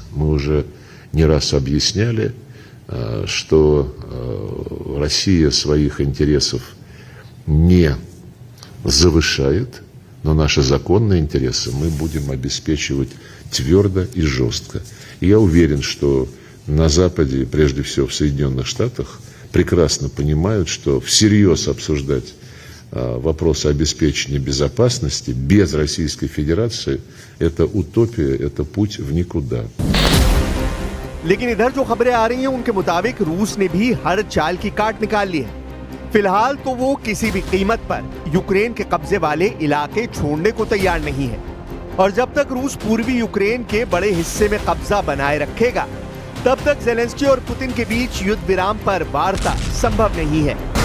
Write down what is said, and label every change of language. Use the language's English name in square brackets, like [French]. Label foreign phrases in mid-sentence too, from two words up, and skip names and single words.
[Russian] Мы уже не раз объясняли, что Россия своих интересов не завышает, но наши законные интересы мы будем обеспечивать твердо и жестко. И я уверен, что на Западе, прежде всего в Соединенных Штатах, прекрасно понимают, что всерьез обсуждать вопросы обеспечения безопасности без Российской Федерации – это утопия, это путь в никуда. [Hindi] लेकिन इधर जो खबरें आ रही हैं उनके मुताबिक रूस ने भी हर चाल की काट निकाल ली है। फिलहाल तो वो किसी भी कीमत पर यूक्रेन के कब्जे वाले इलाके छोड़ने को तैयार नहीं है, और जब तक रूस पूर्वी यूक्रेन के बड़े हिस्से में कब्जा बनाए रखेगा तब तक जेलेंस्की और पुतिन के बीच युद्ध विराम पर वार्ता संभव नहीं है।